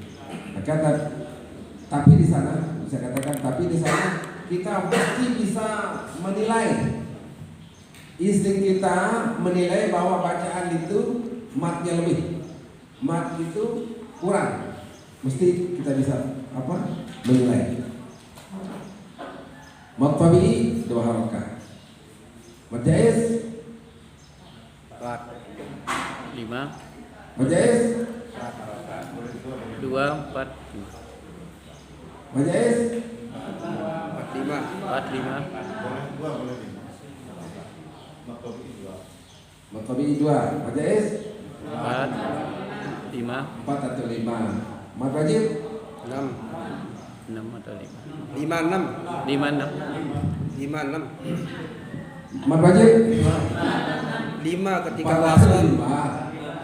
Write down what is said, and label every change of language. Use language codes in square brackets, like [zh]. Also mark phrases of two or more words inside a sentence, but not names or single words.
[id] Maka tapi di sana bisa katakan kita pasti bisa menilai. Insting kita menilai bahwa bacaan itu matnya lebih, mat itu kurang. Mesti kita bisa menilai. [ar] مد طبيعي 2 حركات. مد جائز [id] 5. [ar] مد جائز [id] 2, 4. [ar] مد جائز [id] 4, 5. [ar] مد طبيعي 2. مد جائز [id] 4, 5. 4 atau 5. [ar] مد واجب [id] 6 atau 5. 5 6 [ar] مد واجب [id] 5 ketika 4 atau wasal 5.